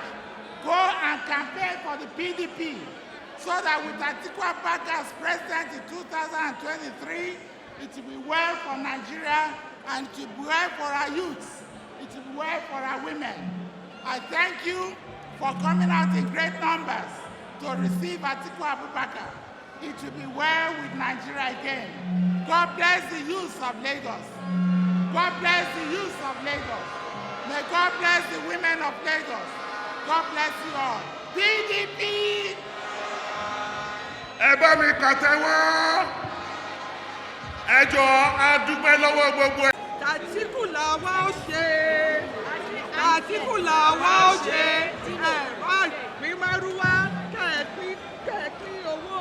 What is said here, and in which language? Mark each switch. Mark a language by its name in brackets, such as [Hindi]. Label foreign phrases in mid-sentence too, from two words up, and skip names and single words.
[English] Go and campaign for the PDP so that with Atiku Abubakar as president in 2023, it will be well for Nigeria and it will be well for our youths. It will be well for our women. I thank you for coming out in great numbers to receive Atiku Abubakar. It will be well with Nigeria again. God bless the youth of Lagos. God bless the youth of Lagos. May God bless the women of Lagos. God bless you all. PDP! [Yoruba] Ẹ bá mi pàtẹ́wọ́. Ẹ jọ̀ọ́ a dúpẹ́ lọ́wọ́ gbogbo ẹ. Atiku làwa ó ṣe. Atiku làwa ó ṣe. Pín márúwá kẹ̀kí owó.